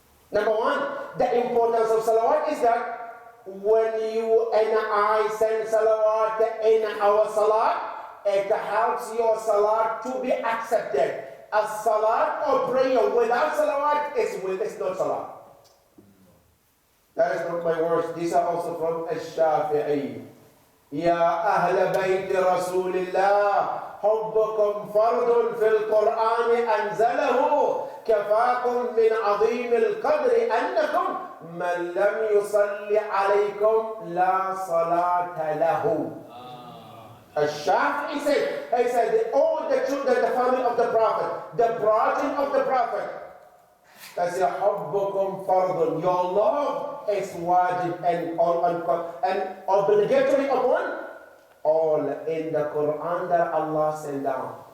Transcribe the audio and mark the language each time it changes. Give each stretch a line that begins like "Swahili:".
English: Number one, the importance of salawat is that when you and I send salawat in our salat, it helps your salat to be accepted. A salat or prayer without salawat is not salat. That is not my words. These are also from Al-Shafi'i.
Arabic: Ya Ahl Bayt Rasulillah. حبكم فرض في القرآن أنزله كفاكم من عظيم القدر أنكم من لم يصلي عليكم لا صلاة له.
English: Al-Shafi'i said, all the children, the family of the Prophet, the progeny of the Prophet, that's your
Arabic: حبكم فرض.
English: Your love is wajib and obligatory upon all in the Quran that Allah sent down.